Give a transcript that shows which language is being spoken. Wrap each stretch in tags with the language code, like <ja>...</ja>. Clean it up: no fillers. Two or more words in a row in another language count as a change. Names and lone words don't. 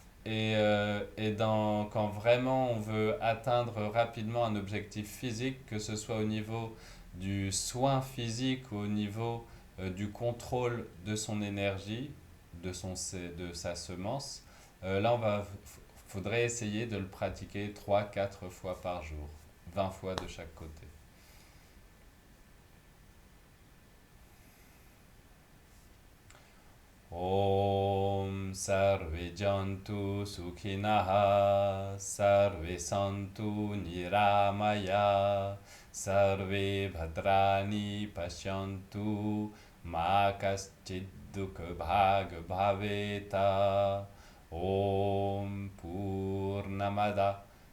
<fr>Quand vraiment on veut atteindre rapidement un objectif physique, que ce soit au niveau du soin physique ou au niveau du contrôle de son énergie, de sa semence, là, faudrait essayer de le pratiquer 3 4 fois par jour, 20 fois de chaque côté.</fr> <sa>ॐ सर्वे जन्तु सुखिनः सर्वे सन्तु निरामया सर्वे भद्राणि पश्यन्तु मा कश्चिद् दुःख भाग् भवेत ॐ पूर्णमद</sa>